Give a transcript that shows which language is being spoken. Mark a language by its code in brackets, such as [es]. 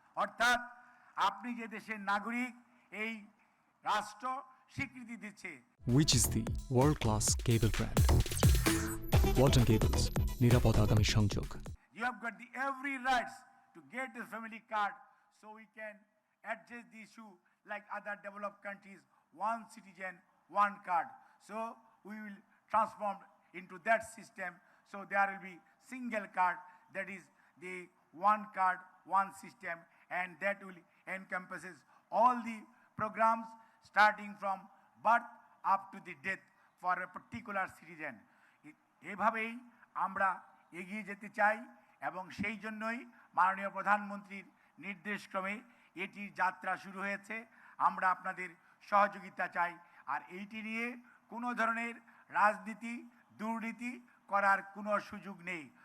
[bn] অর্থাৎ আপনি যে দেশের নাগরিক, এই রাষ্ট্র স্বীকৃতি দিচ্ছে। [en] Which is the world-class cable brand? [bn] Walton Cables, নিরাপদ আগামী সংযোগ। [en] You have got the every rights to get a family card, so we can address the issue like other developed countries, one citizen, one card. So we will transform into that system, so there will be single card, that is the one card, one system, and that will encompasses all the programs starting from birth up to the death for a particular citizen. [bn] এভাবেই আমরা এগিয়ে যেতে চাই, এবং সেই জন্যই মাননীয় প্রধানমন্ত্রীর নির্দেশক্রমে এটির যাত্রা শুরু হয়েছে। আমরা আপনাদের সহযোগিতা চাই, আর এইটি নিয়ে কোনো ধরনের রাজনীতি, দুর্নীতি করার কোনো সুযোগ নেই।